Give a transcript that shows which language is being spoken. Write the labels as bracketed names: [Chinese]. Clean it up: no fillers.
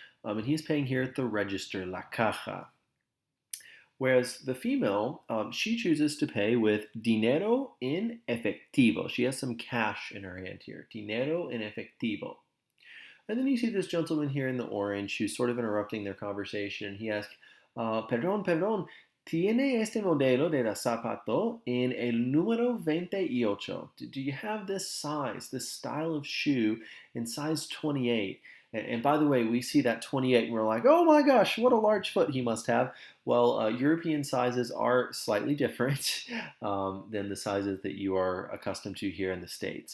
[English] And he's paying here at the register, la caja. Whereas the female, she chooses to pay with dinero en efectivo. She has some cash in her hand here, dinero en efectivo. And then you see this gentleman here in the orange who's sort of interrupting their conversation. He asks, [Spanish] perdón, ¿tiene este modelo de zapato en el número 28? [English] Do you have this size, this style of shoe in size 28? And by the way, we see that 28 and we're like, oh my gosh, what a large foot he must have. Well, European sizes are slightly different than the sizes that you are accustomed to here in the States.